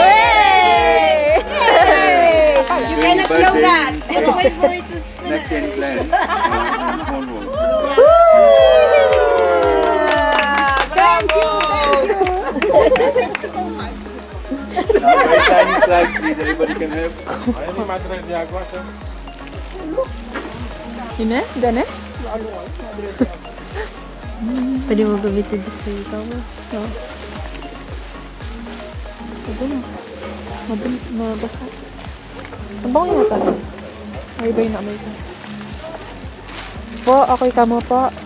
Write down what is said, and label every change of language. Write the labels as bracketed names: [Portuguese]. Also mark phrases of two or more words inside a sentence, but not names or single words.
[English] You cannot blow that. Just wait for it to spin. Nectan plant in Cornwall. Thank you so much. Very tiny flags, please. Everybody can have. [Filipino] Ayan yung [Spanish] madre de agua, [Filipino] sir. Yun eh? Gane? Pwede mo gamitin sa ikaw mo. Oo. Ito na. Mabasa. Ang bango yata. Ay, iba yung naamoy ko. Po, ako'y kamo po.